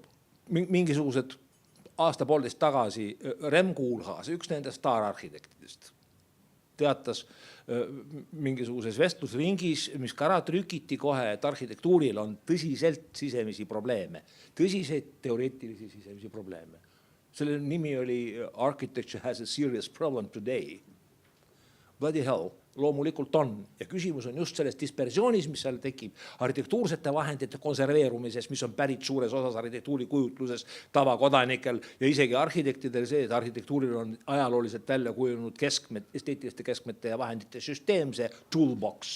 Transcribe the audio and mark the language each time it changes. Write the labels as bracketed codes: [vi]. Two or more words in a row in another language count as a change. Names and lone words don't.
[et] Mingisugused aasta-poolteist tagasi Rem Koolhaas, üks nende staararhitektidest, teatas mingisuguses vestlusringis, mis ka ära trükiti kohe, et arhitektuuril on tõsiselt sisemisi probleeme. Tõsiseid teoreetilisi sisemisi probleeme. Selle nimi oli Architecture has a serious problem today. [en] Bloody hell, [et] loomulikult on. Ja küsimus on just selles dispersioonis, mis seal tekib, arhitektuursete vahendite konserveerumises, mis on pärit suures osas arhitektuuri kujutluses tavakodanikel ja isegi arhitektidel see, et arhitektuuril on ajalooliselt välja kujunenud esteetiliste keskmete ja vahendite süsteemse toolbox.